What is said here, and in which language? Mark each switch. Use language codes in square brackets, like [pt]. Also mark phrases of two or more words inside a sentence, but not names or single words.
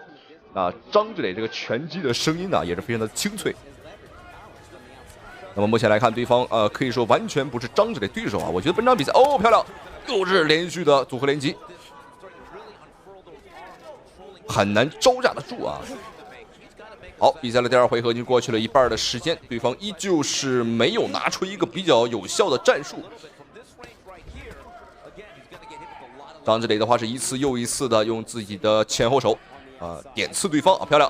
[zh] 張志磊這個拳擊的聲音呢，也是非常的清脆。那麼目前來看，对方可以說完全不是张志磊对手啊。我觉得本场比赛哦漂亮，又是连續的組合連擊，很難招架得住啊。好，比賽的第2回合已經過去了一半的時間，對方依舊是沒有拿出一個比較有效的戰術。張志磊的話是一次又一次的用自己的前後手點刺對方啊，漂亮！